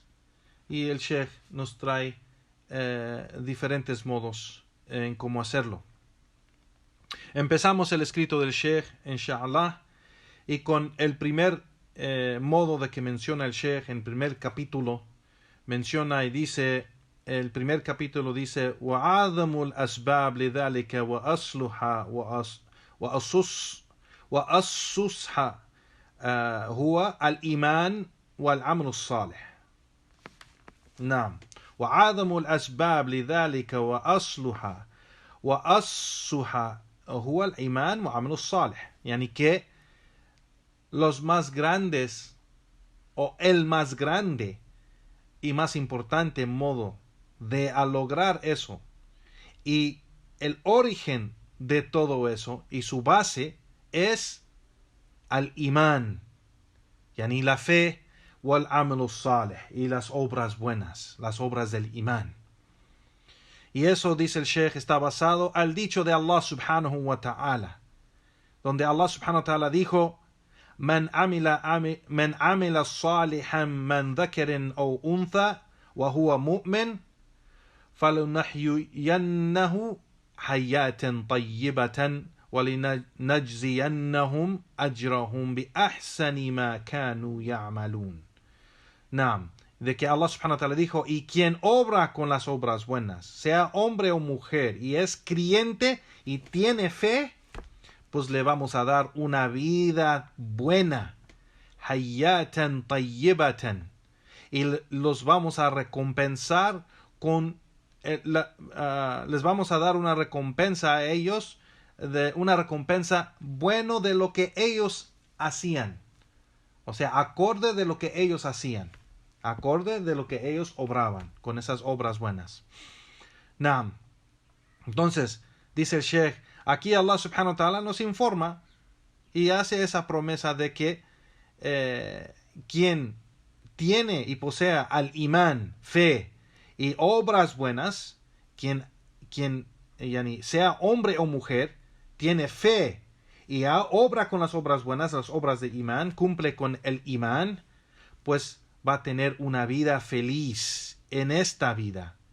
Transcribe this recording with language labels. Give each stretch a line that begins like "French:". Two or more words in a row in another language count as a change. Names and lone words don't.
Spanish: Y el Sheikh nos trae diferentes modos en cómo hacerlo. Empezamos el escrito del Sheikh, inshallah, y con el primer modo de que menciona el Sheikh en el primer capítulo. Menciona y dice, el primer capítulo dice,
Arabic: وَعَظَمُ الْأَسْبَابِ لِذَلِكَ وَأَصْلُحَا وَأَصُّصْحَا هو الإيمان والعمل الصالح. نعم. وعظم الأسباب لذلك وأصلها هو الإيمان والعمل الصالح. يعني
Spanish: que los más grandes, o el más grande y más importante modo de a lograr eso. Y el origen de todo eso y su base es al imán, yani la fe,
Arabic: والعمل الصالح,
Spanish: y las obras buenas, las obras del imán. Y eso, dice el Sheikh, está basado al dicho de Allah
Arabic: سبحانه وتعالى,
Spanish: donde Allah
Arabic: سبحانه وتعالى
Spanish: dijo:
Arabic: من عمل صالحا من ذكر أو أنثى وهو مؤمن فلنحيينه حياة طيبة ولنجزينهم أجرهم بأحسن ما كانوا يعملون.
Spanish: Naam, de que Allah
Arabic: سبحانه وتعالى
Spanish: dijo: y quien obra con las obras buenas, sea hombre o mujer, y es creyente y tiene fe, pues le vamos a dar una vida buena,
Arabic: حياة طيبة,
Spanish: y los vamos a recompensar con les vamos a dar una recompensa a ellos, una recompensa bueno de lo que ellos hacían, o sea, acorde de lo que ellos hacían, acorde de lo que ellos obraban con esas obras buenas. Naam. Entonces, dice el Sheikh, aquí Allah
Arabic: سبحانه وتعالى
Spanish: nos informa y hace esa promesa de que quien tiene y posea al imán, fe y obras buenas, quien yani, sea hombre o mujer, tiene fe y obra con las obras buenas, las obras de imán, cumple con el imán, pues va a tener una vida feliz en esta vida,